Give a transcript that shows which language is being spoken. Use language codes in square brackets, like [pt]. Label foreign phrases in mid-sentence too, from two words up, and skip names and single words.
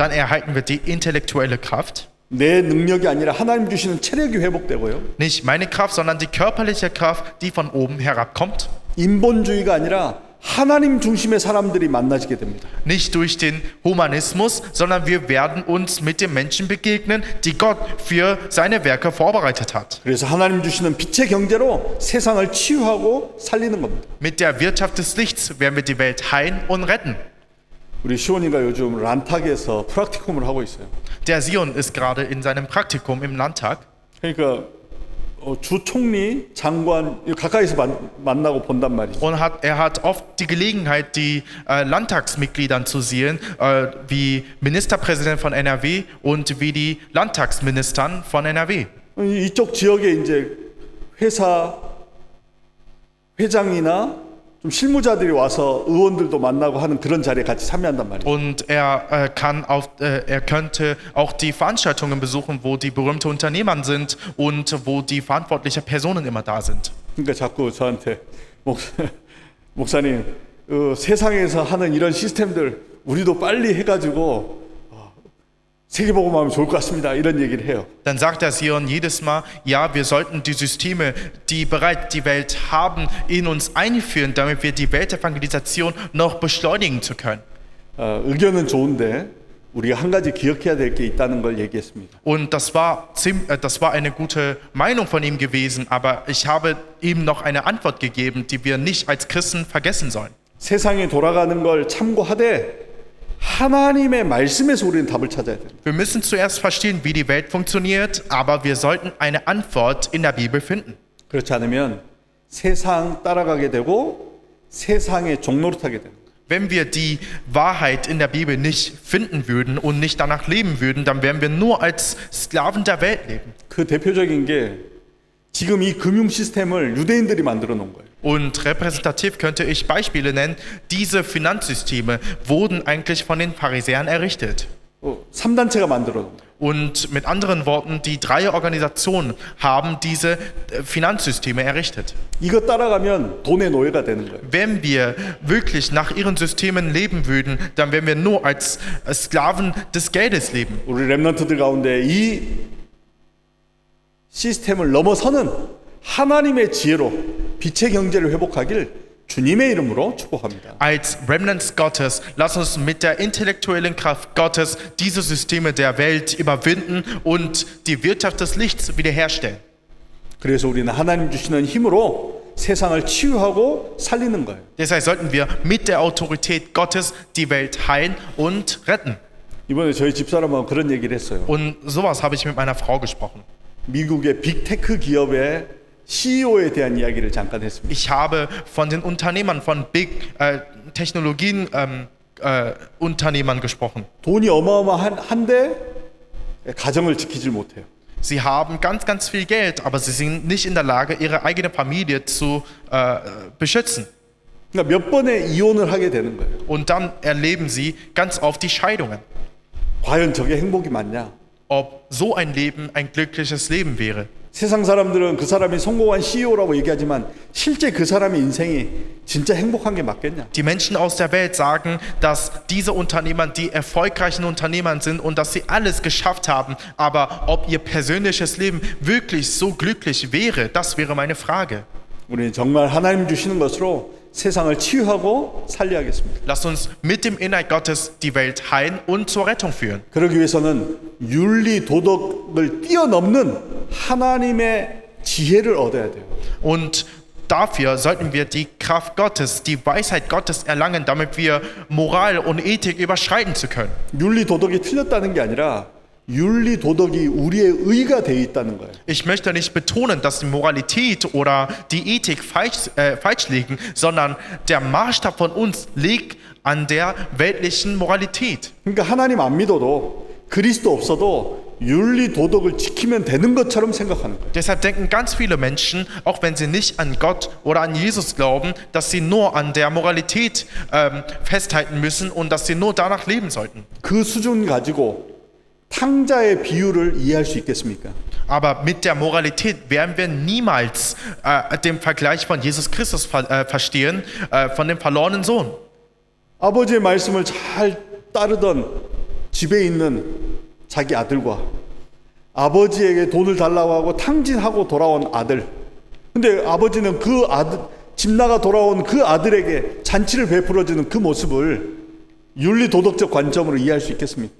[de] Dann erhalten wir die intellektuelle Kraft. [ko] 내 능력이 아니라 하나님 주시는 체력이 회복되고요. [de] Nicht meine Kraft, sondern die körperliche Kraft, die von oben herabkommt. [ko] 인본주의가 아니라 하나님 중심의 사람들이 만나지게 됩니다. [de] Nicht durch den Humanismus, sondern wir werden uns mit den Menschen begegnen, die Gott für seine Werke vorbereitet hat. [ko] 그래서 하나님 주시는 빛의 경제로 세상을 치유하고 살리는 겁니다. [de] Mit der Wirtschaft des Lichts werden wir die Welt heilen und retten. [ko] 우리 시온이가 요즘 란탁에서 프락티쿰을 하고 있어요. [de] Der Sion ist gerade in seinem Praktikum im Landtag. [ko] 그러니까 주 총리, 장관 가까이서 만나고 본단 말이죠. [de] Und er hat oft die Gelegenheit, die Landtagsmitglieder zu sehen, wie Ministerpräsident von NRW und wie die Landtagsministern von NRW. [ko] 이쪽 지역에 이제 회장이나 좀 실무자들이 와서 의원들도 만나고 하는 그런 자리에 같이 참여한단 말이에요. [de] Und er könnte auch die Veranstaltungen besuchen, wo die berühmten Unternehmer sind und wo die verantwortlichen Personen immer da sind. [ko] 그러니까 자꾸 저한테 목사님 세상에서 하는 이런 시스템들 우리도 빨리 해가지고 세계복음하면 좋을 것 같습니다. 이런 얘기를 해요. [de] Dann sagt der Sion jedes Mal, ja, wir sollten die Systeme, die bereits die Welt haben, in uns einführen, damit wir die Weltevangelisation noch beschleunigen zu können. [ko] 의견은 좋은데 우리가 한 가지 기억해야 될 게 있다는 걸 얘기했습니다. [de] Und das war eine gute Meinung von ihm gewesen, aber ich habe ihm noch eine Antwort gegeben, die wir nicht als Christen vergessen sollen. [ko] 세상이 돌아가는 걸 참고하되 하나님의 말씀에서 우리는 답을 찾아야 됩니다. [de] Wir müssen zuerst verstehen, wie die Welt funktioniert, aber wir sollten eine Antwort in der Bibel finden. [ko] 그렇지 않으면 세상 따라가게 되고 세상의 종노릇하게 됩니다. [de] Wenn wir die Wahrheit in der Bibel nicht finden würden und nicht danach leben würden, dann werden wir nur als Sklaven der Welt leben. [ko] 그 대표적인 게 지금 이 금융 시스템을 유대인들이 만들어 놓은 거예요. [de] Und repräsentativ könnte ich Beispiele nennen. Diese Finanzsysteme wurden eigentlich von den Pharisäern errichtet. [ko] 3단체가 만들어 놓은 거예요. [de] Und mit anderen Worten, die drei Organisationen haben diese Finanzsysteme errichtet. [ko] 이거 따라가면 돈의 노예가 되는 거예요. [de] Wenn wir wirklich nach ihren Systemen leben würden, dann wären wir nur als Sklaven des Geldes leben. [ko] 우리 렘넌트들 가운데 이 시스템을 넘어서는 하나님의 지혜로 빛의 경제를 회복하길 주님의 이름으로 축복합니다. [de] Als Remnants Gottes, lass uns mit der intellektuellen Kraft Gottes diese Systeme der Welt überwinden und die Wirtschaft des Lichts wiederherstellen. [ko] 그래서 우리는 하나님 주시는 힘으로 세상을 치유하고 살리는 거예요. [de] Deshalb sollten wir mit der Autorität Gottes die Welt heilen und retten. [ko] 이번에 저희 집사람하고 그런 얘기를 했어요. [de] Und sowas habe ich mit meiner Frau gesprochen. [ko] 미국의 빅테크 기업의 CEO에 대한 이야기를 잠깐 했습니다. [de] Ich habe von den Unternehmern von Big Technologien Unternehmern gesprochen. [ko] 돈이 어마어마한데 가정을 지키질 못해요. [de] Sie haben ganz, ganz viel Geld, aber sie sind nicht in der Lage, ihre eigene Familie zu beschützen. [ko] 그러니까 몇 번의 이혼을 하게 되는 거예요. [de] Und dann erleben sie ganz oft die Scheidungen. [ko] 과연 저게 행복이 맞냐? [de] Ob so ein Leben ein glückliches Leben wäre. [ko] 세상 사람들은 그 사람이 성공한 CEO라고 얘기하지만 실제 그 사람의 인생이 진짜 행복한 게 맞겠냐? [de] Die Menschen aus der Welt sagen, dass diese Unternehmer die erfolgreichen Unternehmer sind und dass sie alles geschafft haben. Aber ob ihr persönliches Leben wirklich so glücklich wäre, das wäre meine Frage. [ko] 우리는 정말 하나님 주시는 것으로 세상을 치유하고 살려야겠습니다. [de] Lasst uns mit dem Inhalt Gottes die Welt heilen und zur Rettung führen. [ko] 그러기 위해서는 윤리 도덕을 뛰어넘는 하나님의 지혜를 얻어야 돼요. [de] Und dafür sollten wir die Kraft Gottes, die Weisheit Gottes erlangen, damit wir Moral und Ethik überschreiten zu können. [ko] 윤리 도덕이 틀렸다는 게 아니라 윤리 도덕이 우리의 의가 되어 있다는 거예요. [de] Ich möchte nicht betonen, dass die Moralität oder die Ethik falsch liegen, sondern der Maßstab von uns liegt an der weltlichen Moralität. [ko] 그러니까 하나님 안 믿어도 그리스도 없어도 윤리 도덕을 지키면 되는 것처럼 생각하는 거예요. [de] Deshalb denken ganz viele Menschen, auch wenn sie nicht an Gott oder an Jesus glauben, dass sie nur an der Moralität festhalten müssen und dass sie nur danach leben sollten. [ko] 그 수준 가지고 탕자의 비유를 이해할 수 있겠습니까? [de] Aber mit der Moralität werden wir niemals den Vergleich von Jesus Christus verstehen, von dem verlorenen Sohn. [ko] 아버지의 말씀을 잘 따르던 집에 있는 자기 아들과 아버지에게 돈을 달라고 하고 탕진하고 돌아온 아들. 근데 아버지는 그 아들, 집 나가 돌아온 그 아들에게 잔치를 베풀어주는 그 모습을 윤리 도덕적 관점으로 이해할 수 있겠습니까?